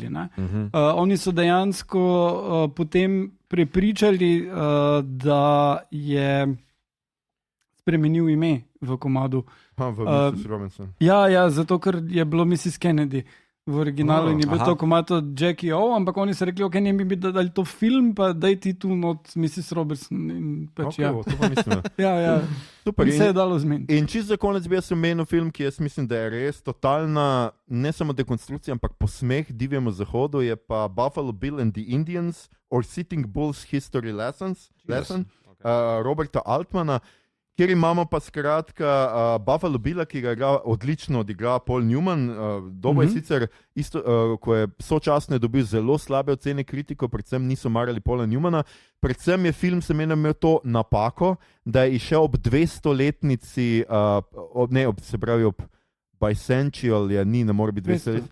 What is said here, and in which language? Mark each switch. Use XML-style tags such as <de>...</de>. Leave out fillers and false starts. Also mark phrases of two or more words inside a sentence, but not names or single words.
<sl>Oni so dejansko potem prepričali, da je spremenil ime v komadu. V Mrs. Robinson. Ja, zato ker je bilo Mrs. Kennedy v originalu in je bil to komad od Jackie O, ampak oni so rekli, ok, ne bi dali to film, pa daj ti tu not Mrs. Robinson. In pač, To pa mislim. Super. In se je dalo zmeniti. In čisto za konec bi jaz omenil film, ki jaz mislim, da je res totalna, ne samo dekonstrukcija, ampak posmeh divjemu zahodu, je pa Buffalo Bill and the Indians or Sitting Bull's History Lesson Roberta Altmana, kjer imamo pa skratka Buffalo Billa, ki ga odlično odigra Paul Newman. Dobo je sicer isto, ko je sočasno dobil zelo slabe ocene kritikov, predvsem niso marali Paula Newmana. Predvsem je film se meni imel to napako, da je išel ob 200-letnici, se pravi ob bicentennial, ne more biti 200 let.</sl>